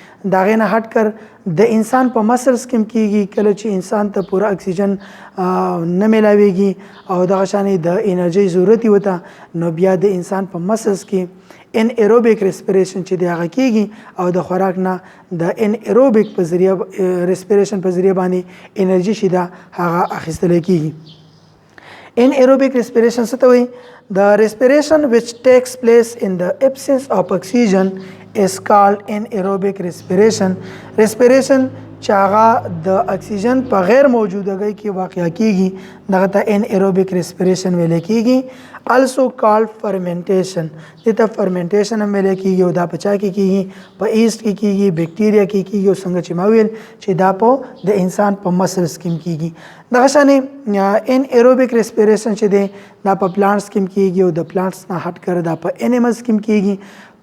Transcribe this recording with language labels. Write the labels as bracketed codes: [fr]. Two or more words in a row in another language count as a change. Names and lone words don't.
[ps] د هغې نه [ur] هټ کر [ps] د انسان په مسلز کې هم کیږي کله چې انسان ته پوره اکسیجن نه میلاویږي او دغه شانې د انرژي ضرورت یې وته نو بیا د انسان په مسلز کې [en] anaerobic respiration [ps] چې دی هغه کیږي او د خوراک نه د ان ایروبیک په ذریعه ریسپیریشن په ذریعه باندې انرژي چې دا هغه اخیستل کیږي. [en] anaerobic respiration [ps] څه ته وایي؟ [en] The respiration which takes place in the absence of oxygen is called anaerobic respiration. [ps] Respiration چې هغه د اکسیجن په غیر موجودګۍ کې واقع کیږي دغه ته [en] anaerobic respiration [ps] ویل کیږي. [en] also called fermentation. [ps] دته فرمنټیشن هم ویل کیږي او دا په چا کې کیږي؟ په ایست کې کیږي بیکټیریا کې کیږي او څنګه چې ما ویل چې دا په د انسان په مسلز کې کیږي. دغه شانې [en] anaerobic respiration [ps] چې دی دا په پلانټس کې کیږي او د پلانټس نه [ur] هټ کر [ps] دا په انیملز کې کیږي.